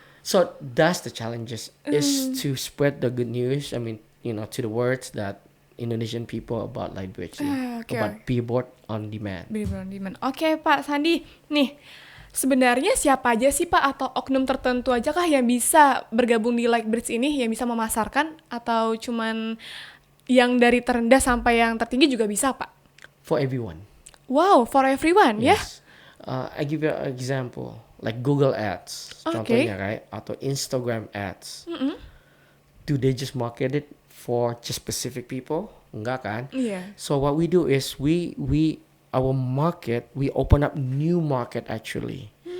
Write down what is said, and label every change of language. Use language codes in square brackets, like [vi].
[en] So that's the challenges, is to spread the good news. I mean, to the words that Indonesian people about Likebirds, about billboard on demand. Billboard on demand. [id] Oke, Pak Sandi, nih sebenarnya siapa aja sih Pak, atau oknum tertentu aja kah yang bisa bergabung di Likebirds ini, yang bisa memasarkan, atau cuman yang dari terendah sampai yang tertinggi juga bisa Pak? [en] For everyone. Wow, for everyone, yes. I give you an example, like Google Ads, contohnya, right? Atau Instagram Ads. Do they just market it for just specific people? [id] Enggak kan? [en] Yeah. So what we do is our market, we open up new market actually.